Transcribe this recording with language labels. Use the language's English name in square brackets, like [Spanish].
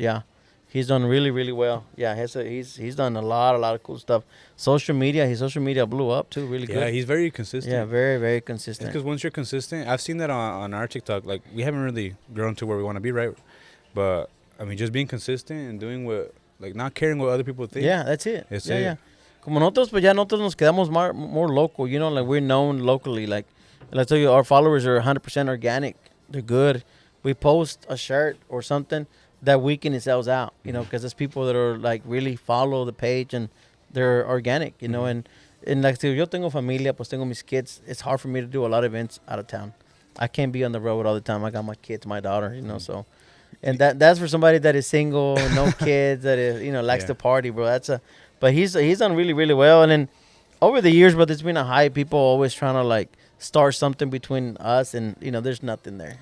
[English] Yeah, he's done really well. Yeah, he's done a lot of cool stuff. His social media blew up too, really Yeah, good. he's very consistent. Yeah, very consistent. Because once you're consistent, I've seen that on our TikTok. Like, we haven't really grown to where we want to be, right? But I mean, just being consistent and doing what, like, not caring what other people think. Yeah, that's it. That's yeah, it. yeah. [Spanish] Como nosotros, pues ya nosotros nos quedamos [English] more local. You know, like we're known locally. Like, let's tell you, our followers are 100% organic. They're good. We post a shirt or something that weekend it sells out. You know, because there's people that are like really follow the page and they're organic. You know, and like [Spanish] si yo tengo familia, pues tengo mis kids. [English] It's hard for me to do a lot of events out of town. I can't be on the road all the time. I got my kids, my daughter. You know, so And that's for somebody that is single, no kids, that is, likes to party, bro. But he's done really, really well. And then over the years, but there's been a hype. People always trying to like start something between us, and there's nothing there.